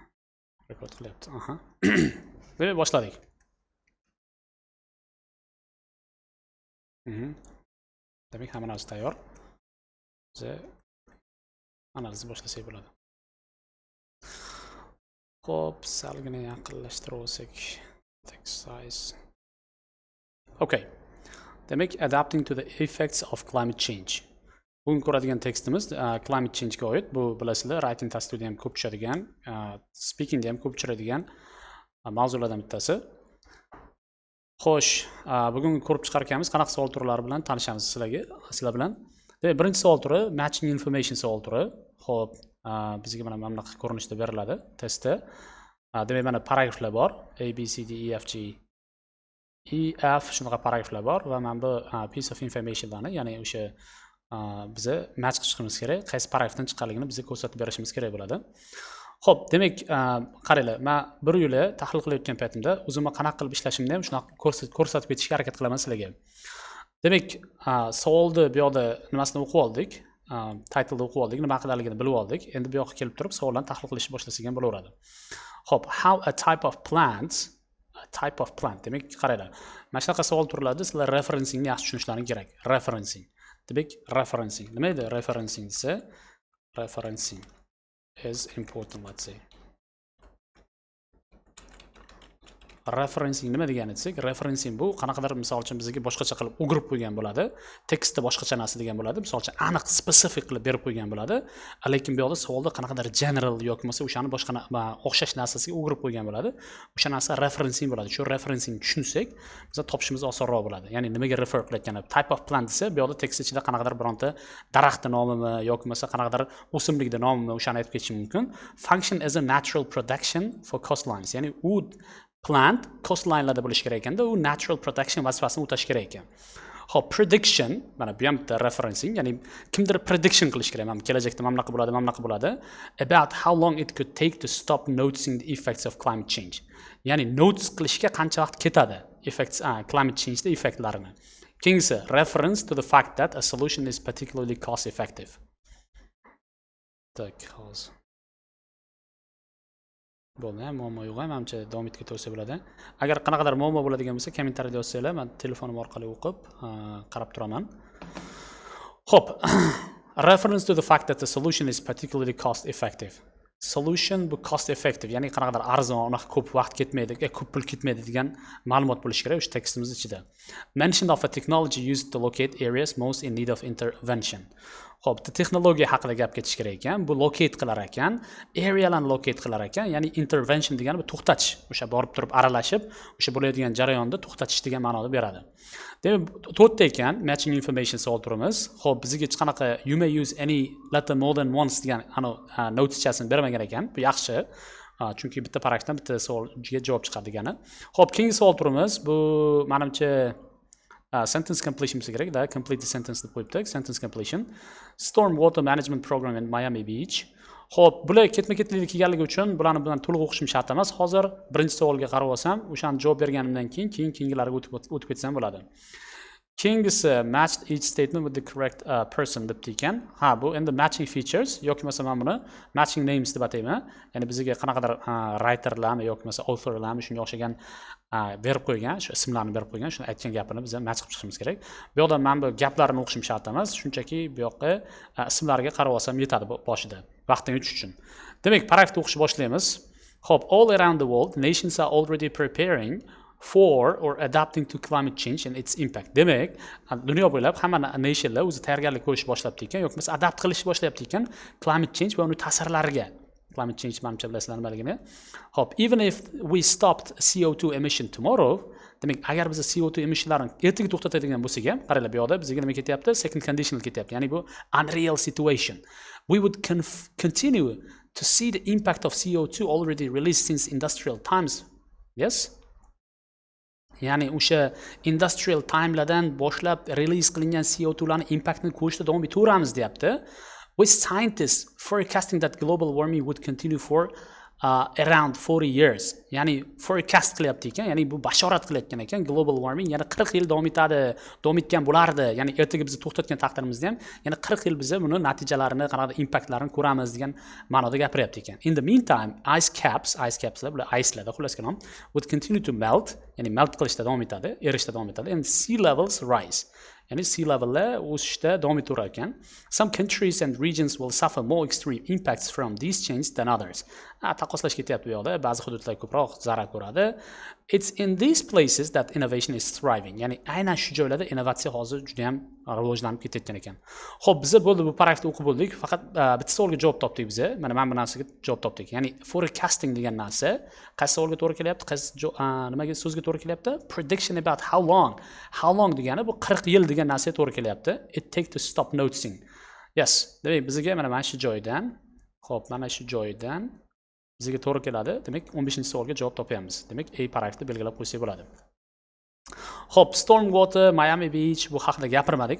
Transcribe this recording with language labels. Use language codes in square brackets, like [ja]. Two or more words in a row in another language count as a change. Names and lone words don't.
[uz] Rekord qilyapti. Aha. Demak, boshladik. Demak, hamma narsa tayyor. Biz analizni boshlasak bo'ladi. Xo'p, salgina yaqinlashtirib olsak, [en] text size. [uz] Okay. [en] Demak, adapting to the effects of climate change. [uz] Bugun ko'radigan tekstimiz [en] climate change [uz] ga oid. Bu bilasizlar, writing testida ham ko'p tushadigan, speaking da ham ko'p uchraydigan mavzulardan bittasi. Xo'sh, bugun ko'rib chiqarganmiz qanaqa savol turlari bilan tanishamiz sizlar bilan. Demak, birinchi savol turi [en] matching information [uz] savol turi. Xo'p, bizga mana bunaqa ko'rinishda beriladi testda. Demak, mana paragraflar bor. A, B, C, D, E, F, G. E, F shunaqa paragraflar bor va mana bu [en] piece of informationlarni, [uz] ya'ni o'sha biza match qilishimiz kerak, qaysi paragrafdan chiqqanligini bizga ko'rsatib berishimiz kerak bo'ladi. Xo'p, demak, qaranglar, men bir yo'la tahlil qilayotgan paytimda o'zimni qanaqa qilib ishlashimni ham shunaqa ko'rsatib ketishga harakat qilaman sizlarga. Demak, savolni bu yoqda nimasini o'qib oldik, titleni o'qib oldik, nima haqidagini bilib oldik. Endi bu yoqqa kelib turib savollarni tahlil qilishni boshlasak ham bo'laveradi. Xo'p, [en] how a type of plant, [uz] demak, qaranglar. Mana shunaqa savol turlarida sizlar referencingni yaxshi tushunishlaring kerak. Referencing. Demak, referencing. Nima edi referencing desa? [en] Referencing is important, let's say. [uz] Referencing nima degani desak, referencing bu qanaqadir misol uchun bizga boshqacha qilib o'girib qo'ygan bo'ladi. Tekstda boshqacha narsa degan bo'ladi. Misol uchun aniq specific qilib berib qo'ygan bo'ladi. Lekin bu yoqda savolda qanaqadir general yoki bo'lmasa o'shani boshqa o'xshash narsasiga o'girib qo'ygan bo'ladi. O'sha narsa referencing bo'ladi. Shu referencing tushunsak, biz topishimiz osonroq bo'ladi. Ya'ni nimaga refer qilayotgani, type of plant desa, bu yoqda tekst ichida qanaqadir bironta daraxtning nomimi yoki bo'lmasa qanaqadir o'simlikning nomimi o'shani aytib ketish mumkin. [en] Function as a natural protection for coastlines. [uz] Ya'ni u plant coastlinelarda bo'lish kerak ekanda, u [en] natural protection [uz] vazifasini o'tash kerak ekan. Xo'p, prediction, mana bu ham bitta referencing, ya'ni kimdir prediction qilish kerak. Mana kelajakda mana bunaqa bo'ladi, [en] about how long it could take to stop noticing the effects of climate change. [uz] Ya'ni notice qilishga qancha vaqt ketadi [en] effects climate change [uz] da effektlarini. [en] Keyingisi reference to the fact that a solution is particularly cost effective. [uz] Tak, hozir bo'ldi, muammo yo'q, menimcha davom etib ketaversa bo'ladi. Agar qanaqadir muammo bo'ladigan bo'lsa, kommentariyada yozsanglar, men telefonim orqali o'qib, qarab turaman. Xo'p, [en] reference to the fact that the solution is particularly cost effective. Solution bu cost effective, [uz] ya'ni qanaqadir arzon, unaqa ko'p vaqt ketmaydi, ko'p pul ketmaydi degan ma'lumot bo'lishi kerak o'sha tekstimiz ichida. [en] Mention of a technology used to locate areas most in need of intervention. [uz] Xo'p, texnologiya haqida gap ketish kerak ekan. Bu locate qilar ekan, arealarni locate qilar ekan, ya'ni intervention degani bu to'xtatish, o'sha borib turib aralashib, o'sha bo'layotgan jarayonda to'xtatish degan ma'noda beradi. Demak, to'rtta ekan matching information savol turimiz. Xo'p, bizga hech qanaqa [en] you may use any letter more than once [uz] degan notichasini bermagan ekan. Bu yaxshi. Chunki bitta paragrafdan bitta savolga javob chiqadi degani. Xo'p, keyingi savol turimiz bu menimcha [en] sentence completion [uz] bo'lsa kerak, da [en] complete the sentence [uz] deb qo'yibdik. [en] Sentence completion. Storm water management program in Miami Beach. [uz] Xo'p, bular ketma-ketlikda kelganligi uchun bularni bilan to'liq o'qishim shart emas. Hozir birinchi savolga qarab olsam, o'shani javob berganimdan keyingilarga o'tib ketsam bo'ladi. Keyingisi [en] matched each statement with the correct person [uz] deb ekan. Ha, bu endi [en] matching features [uz] yoki bo'lmasa men buni [en] matching names [uz] deb atayman. Ya'ni bizga qanaqadir writerlarmi yoki bo'lmasa authorlarmi shunga o'xshagan berib qo'ygan, shu ismlarni berib qo'ygan, shuni aytgan gapini biz match qilib chiqishimiz kerak. Bu yoqda men bu gaplarni o'qishim shart emas, shunchaki bu yoqqa ismlarga qarab olsam yetadi boshida, vaqtni yutish uchun. Demak, paragrafni o'qishni boshlaymiz. Xo'p, [en] all around the world nations are already preparing for or adapting to climate change and its impact. [uz] Demak, dunyo bo'ylab hamma nationlar o'zi tayyorgarlik ko'rishni boshlabdi ekan, yoki bo'lmasa adapt qilishni boshlayapti ekan [en] climate change [uz] va uning ta'sirlariga. [en] Climate change [uz] menimcha bilasizlar nimaligini. Hop, [en] even if we stopped CO2 emission tomorrow, [uz] demak, agar biz CO2 emissionlarini ertaga to'xtatadigan bo'lsak ham, qaranglar bu yoqda bizga nima ketyapti? [en] Second conditional [uz] ketyapti. Ya'ni bu [en] unreal situation. We would continue to see the impact of CO2 already released since industrial times. Yes? [uz] Ya'ni o'sha industrial timelardan boshlab release qilingan CO2 larning impactini ko'rishda davom etaveramiz deyapti. [en] With scientists forecasting that global warming would continue for around 40 years. [uz] Ya'ni forecast qilyapti ekan, ya'ni bu bashorat qilayotgan ekan, [en] global warming [uz] yana 40 yil davom etadi, davom etgan bo'lardi. Ya'ni ertaga bizni to'xtatgan taqdirimizda ham yana 40 yil biz buni natijalarini, qanaqa impactlarini ko'ramiz degan ma'noda gapiryapti ekan. [en] In the meantime, ice capslar, [uz] bular ice'larda xullas kalom, [en] would continue to melt, [uz] ya'ni melt qilishda davom etadi, erishda davom etadi, [en] and sea levels rise. [uz] Yani sea level'lar o'sishda davom etaverar ekan. [en] Some countries and regions will suffer more extreme impacts from these changes than others. [uz] Taqqoslash ketyapti bu yoqda, ba'zi hududlar ko'proq zarar ko'radi. [en] It's in these places that innovation is thriving. [uz] Ya'ni aynan shu joylarda innovatsiya hozir juda ham rivojlanib ketayotgan ekan. Xo'p, biz bo'ldi bu paragrafni o'qib bo'ldik, faqat bitta savolga javob topdik biz. Mana bu narsaga javob topdik. Ya'ni forecasting degan narsa qaysi savolga to'g'ri kelyapti, qaysi nimaga so'zga to'g'ri kelyapti? [en] Prediction about how long. How long [uz] degani bu 40 yil degan narsaga to'g'ri kelyapti. [en] It take to stop noticing. Yes, [uz] demak bizga mana shu joydan, xo'p, mana shu joydan bizga to'g'ri keladi. Demak 15-savolga javob topamiz. Demak A paragrafni belgilab qo'ysak bo'ladi. Xo'p, Stormwater, Miami Beach bu haqida gapirmadik.